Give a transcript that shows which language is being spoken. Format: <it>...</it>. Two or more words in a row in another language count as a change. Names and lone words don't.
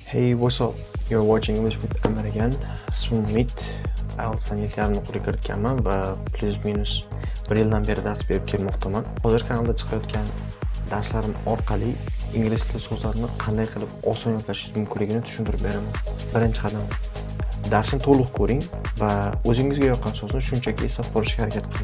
<en>Hey, what's up? You're watching English with Amir again.</en> <uz>Ismim Umid. IELTSdan 7,5 nuqtaga kiritganman va plus minus 1 yildan beri dars berib kelmoqdaman. Hozir kanalda chiqayotgan darslarim orqali ingliz tili so'zlarini qanday qilib oson yodlashish mumkinligini tushuntirib beraman. Birinchi qadam, darsni to'liq ko'ring va o'zingizga yoqqan so'zni shunchaki eslab qolishga harakat qiling.</uz>